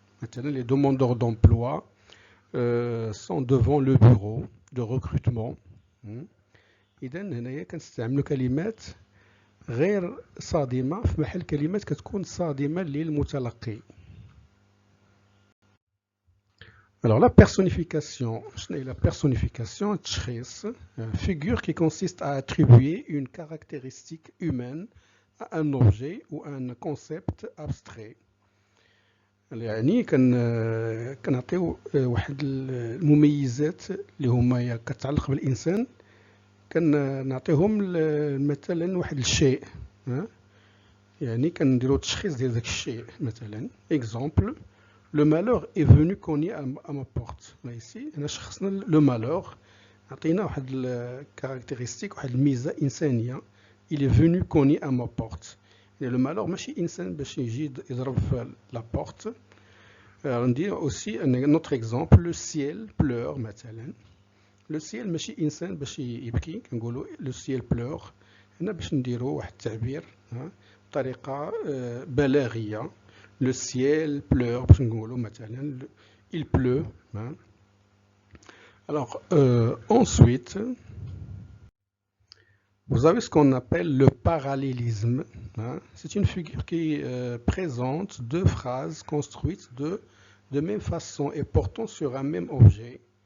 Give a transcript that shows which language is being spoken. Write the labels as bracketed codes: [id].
[ar] مثلا [fr] les demandeurs d'emploi sont devant le bureau de recrutement. [ar] إذا هنايا كنستعملوا كلمات غير صادمة في محل كلمات كتكون صادمة للمتلقي. [fr] Alors la personnification, la personnification, [ar] تشخيص, [fr] figure qui consiste à attribuer une caractéristique humaine à un objet ou un concept abstrait. [ar] يعني كنعطيو واحد المميزات اللي هما كتعلق بالإنسان كنعطيهم مثلا واحد الشيء. يعني كنديرو تشخيص ديال داك الشيء. مثلا [fr] exemple, le malheur est venu cogner à ma porte. ici [ar] هنا شخصنا [fr] le malheur [ar] عطينا واحد الكاركتيرستيك واحد الميزة إنسانية. [fr] il est venu cogner à ma porte. [ar] يعني [fr] le malheur [ar] ماشي إنسان باش يجي يضرب في [fr] la porte. On dit aussi un autre exemple, le ciel pleure [ar] مثلا. Le ciel ماشي إنسان باش يبكي كنقولوا [fr] le ciel pleure. [ar] هنا باش نديرو واحد التعبير بطريقة بلاغية. [fr] Le ciel pleure [ar] باش نقولوا مثلا [fr] il pleut. Alors ensuite vous avez ce qu'on appelle le parallélisme. C'est une figure qui présente deux phrases construites de même façon et portant sur un même objet.